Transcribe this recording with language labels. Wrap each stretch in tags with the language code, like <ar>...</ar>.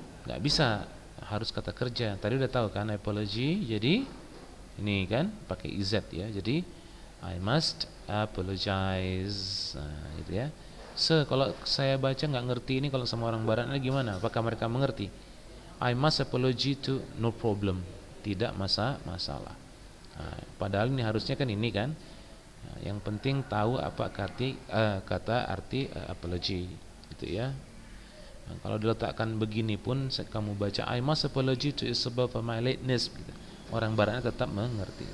<id>Nggak bisa, harus kata kerja. Tadi udah tahu kan apology. Jadi ini kan pakai iz ya. Jadi</id> <en>I must apologize.</en> <id>Nah, gitu ya. Kalau saya baca nggak ngerti ini, kalau sama orang barat ini gimana? Apakah mereka mengerti?</id> <en>I must apology to no problem.</en> <id>Tidak masalah. Nah, padahal ini harusnya kan ini kan. Nah, yang penting tahu apa kata arti apology gitu ya. Nah, kalau diletakkan begini pun kamu baca</id> <en>I must apology to Isabel for my lateness</en> <id>gitu. Orang baratnya tetap mengerti.</id>